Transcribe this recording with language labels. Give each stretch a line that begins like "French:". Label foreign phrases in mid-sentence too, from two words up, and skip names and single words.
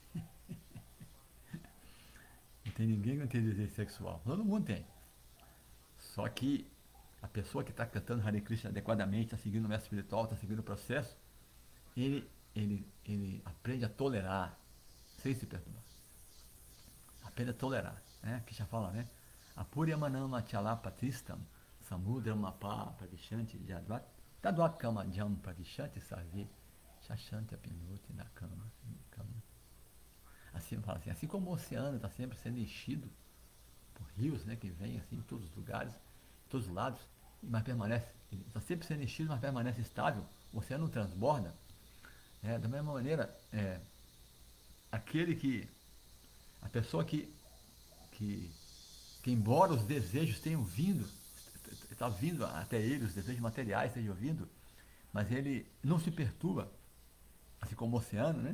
Portuguese: Não tem ninguém que não tem desejo sexual. Todo mundo tem. Só que a pessoa que está cantando Hare Krishna adequadamente, está seguindo o mestre espiritual, está seguindo o processo, ele aprende a tolerar, sem se perturbar. Aprende a tolerar. Né? Que já fala, né?
Sanskrit: आपूर्यमाणम् अचलप्रतिष्ठं समुद्रम् आपः प्रविशन्ति यद्वत् तद्वत् कामा यं प्रविशन्ति सर्वे स शान्तिम् आप्नोति न कामकामी,
Portuguese: Assim, fala assim, assim como o oceano está sempre sendo enchido por rios, né, que vêm assim em todos os lugares, em todos os lados, mas permanece, está sempre sendo enchido, mas permanece estável, o oceano não transborda, né? Da mesma maneira, aquele que, a pessoa que, que embora os desejos tenham vindo, está vindo até ele, os desejos materiais estejam vindo, mas ele não se perturba, assim como o oceano, né?